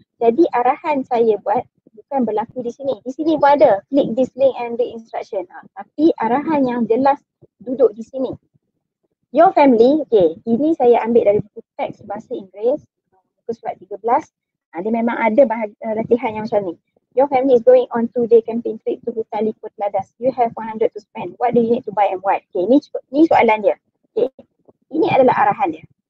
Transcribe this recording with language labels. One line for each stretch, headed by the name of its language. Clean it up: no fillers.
Malay: Jadi arahan saya buat bukan berlaku di sini. Di sini pun ada
English: click this link and the instruction.
Malay: Tapi arahan yang jelas duduk di sini.
English: Your family,
Malay: okay, ini saya ambil dari buku teks bahasa Inggeris, buku surat 13. Dia memang ada latihan yang macam ni.
English: Your family is going on 2-day camping trip to Hutan Liput Ladas. You have 100 to spend. What do you need to buy and what?
Malay: Okay, ni soalan dia. Okay, ini adalah arahan dia.